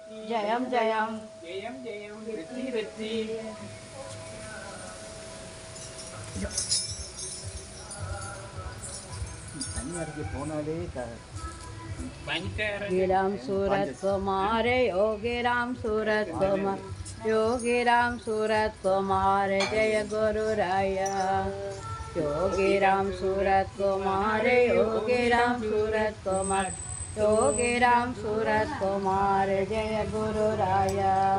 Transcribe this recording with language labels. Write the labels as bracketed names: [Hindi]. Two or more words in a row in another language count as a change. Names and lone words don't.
[Tamil] ஜெயம் ஜெயம் ஜெயம் ஜெயம் வெற்றி வெற்றி. தனியாருக்கு போனாலே [Sanskrit] गिराम सूरत कुमार योगी राम सूरत कुमार योगी राम सूरत कुमार जय गुरु राया योगी राम सूरत कुमार योगी राम सूरत कुमार योगी राम सूरत कुमार जय गुरु राया